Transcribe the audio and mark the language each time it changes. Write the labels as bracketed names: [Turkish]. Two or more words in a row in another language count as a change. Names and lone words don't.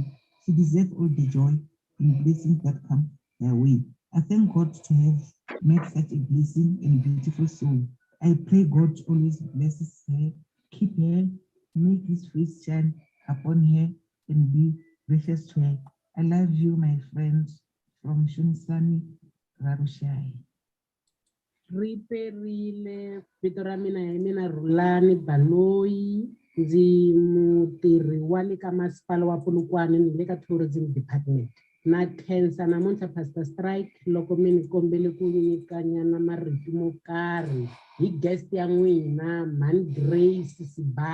[English] She deserves all the joy and blessings that come her way. I thank God to have met such a blessing and beautiful soul. I pray God always blesses her, keep her, make his face shine upon her, and be gracious to her. I love you, my friend, from Shunsani, Rarushai. [Tsonga] Riperile vito ra mina hi mina Rulani Baloyi, ndzi mutirhi wa le ka masipala wa Polokwane ni le ka tourism department. Na khensa namuntlha pastor strike loko mi ni kombele ku nyikanyana marito mo karhi hi guest ya n'wina mani Grace Sibara.